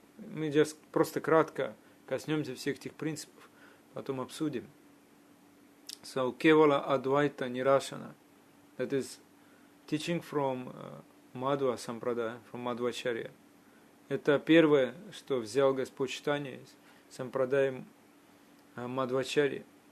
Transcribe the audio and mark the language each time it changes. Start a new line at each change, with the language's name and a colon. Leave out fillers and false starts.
Russian: Мы just просто кратко коснемся всех этих принципов, потом обсудим.
English: So, Kevala Advaita Nirashana, that is teaching from Madhva Sampradaya, from Madhvacharya.
Russian: Это первое, что взял Господь Чайтанья из Сампрадаи Madhvacharya.